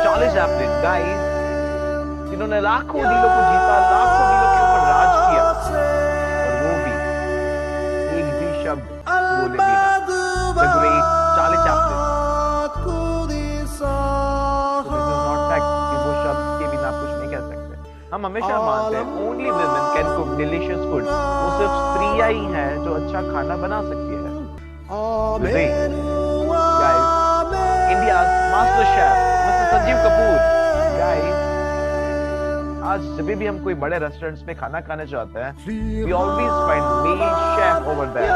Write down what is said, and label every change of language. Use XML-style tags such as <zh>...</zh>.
<hi>Charlie Chaplin, guys, जिन्होंने लाखों दिलों को जीता, लाखों दिलों के ऊपर राज किया, और वो भी एक भी शब्द बोले बिना।</hi> <en>The great Charlie Chaplin. So this is not fact</en> <hi>कि वो शब्द के बिना कुछ नहीं कह सकते। हम हमेशा मानते हैं</hi> <en>only women can cook delicious food.</en> <hi>वो सिर्फ स्त्रियां ही हैं जो अच्छा खाना बना सकती है।</hi> <en>Guys, India's master chef, Mr. Sanjeev Kapoor.</en> <hi>Guys, आज जब भी हम कोई बड़े रेस्टोरेंट्स में खाना खाने जाते हैं,</hi> <en>we always find male chef over there.</en>